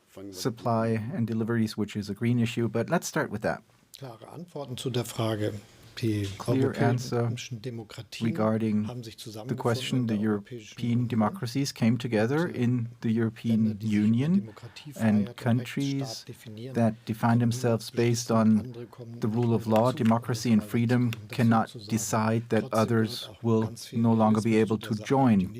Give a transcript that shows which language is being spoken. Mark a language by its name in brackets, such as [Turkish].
[English] supply and deliveries, which is a green issue. But let's start with that. [German] Klare Antworten zu der Frage. [English] Clear answer regarding the question. The European democracies came together in the European Union, and countries that define themselves based on the rule of law, democracy and freedom cannot decide that others will no longer be able to join.